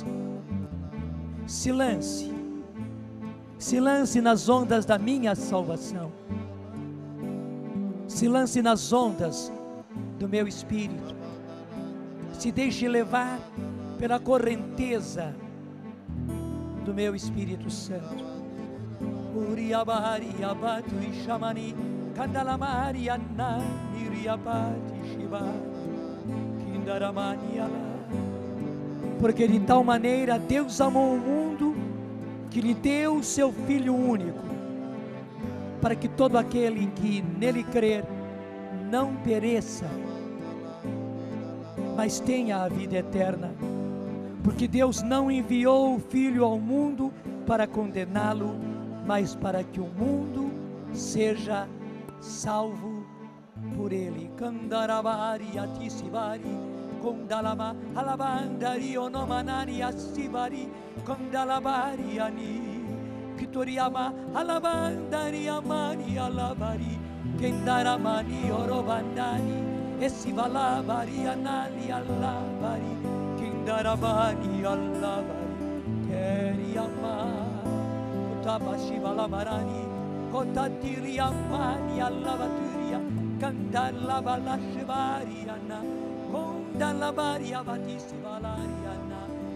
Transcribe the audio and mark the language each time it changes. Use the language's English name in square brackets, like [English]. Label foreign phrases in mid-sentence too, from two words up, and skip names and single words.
[Portuguese] Se lance nas ondas da minha salvação. Se lance nas ondas do meu Espírito. Se deixe levar pela correnteza do meu Espírito Santo. Uriabari abatu ishamani kandalamari anani riabati shibari. Porque de tal maneira Deus amou o mundo, que lhe deu o seu Filho único, para que todo aquele que nele crer não pereça, mas tenha a vida eterna. Porque Deus não enviou o Filho ao mundo para condená-lo, mas para que o mundo seja salvo por ele. Kandarabari atisivari Kondalama alabandari onomanani asivari Kondalabari ani Kitoriama alabandari amani alavari Kendaramani orobandani Esivalabari anali alavari Kendarabani alavari Keriama Kotabashivalamarani Kotatiriamani alavaturia Kandalabalashivariana Kondalabari avatisi valariana